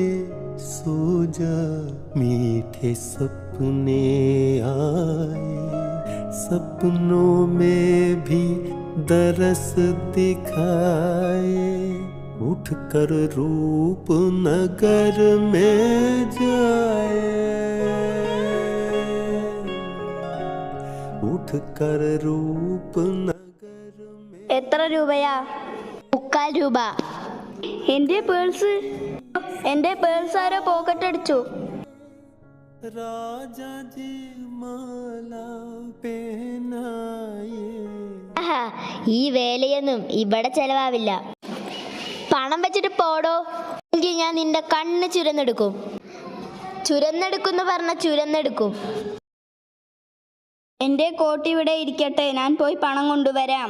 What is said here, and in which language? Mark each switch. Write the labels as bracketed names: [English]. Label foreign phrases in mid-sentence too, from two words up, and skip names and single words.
[Hindi] सोजा मीठे सपने आए, सपनों में भी दरस दिखाए। उठकर रूप नगर में जाए, उठकर रूप नगर में। [Malayalam] എത്ര രൂപയാ? 3/4 രൂപ. എന്റെ പേഴ്സ് ആരോ പോക്കറ്റ് അടിച്ചു. [Hindi] राजा जी माला पहनाए. [Malayalam] ഈ വേലയൊന്നും ഇവിടെ ചെലവാവില്ല. പണം വെച്ചിട്ട് പോടോ, എങ്കിൽ ഞാൻ നിന്റെ കണ്ണ് ചുരന്നെടുക്കും. ചുരന്നെടുക്കുന്നു പറഞ്ഞ ചുരന്നെടുക്കും. എന്റെ കോട്ട് ഇവിടെ ഇരിക്കട്ടെ, ഞാൻ പോയി പണം കൊണ്ടുവരാം.